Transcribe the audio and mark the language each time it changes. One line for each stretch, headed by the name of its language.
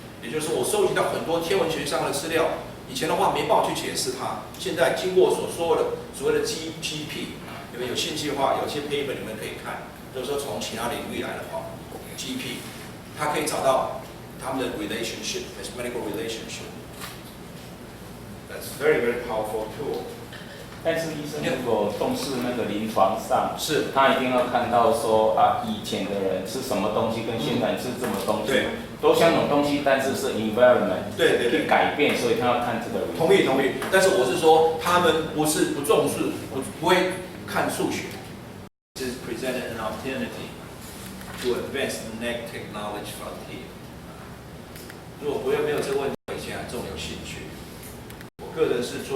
Chinese: 也就是说，我收集到很多天文学上的资料，以前的话没办法去解释它，现在经过所说的所谓的 GP， 你们有兴趣的话，有些 paper 你们可以看，就是说从其他领域来的话 ，GP， 它可以找到他们的 relationship, mathematical relationship.
English: That's very powerful tool.
Chinese: 但是医生如果重视那个临床上，是他一定要看到说以前的人吃什么东西跟现在吃什么东西，都相同东西，但是是 environment 去改变，所以他要看这个。同意。但是我是说，他们不是不重视，不会看数学。
English: This presented an opportunity to advance the next technology frontier.
Chinese: 如果没有这个问题，以前还重有兴趣。我个人是做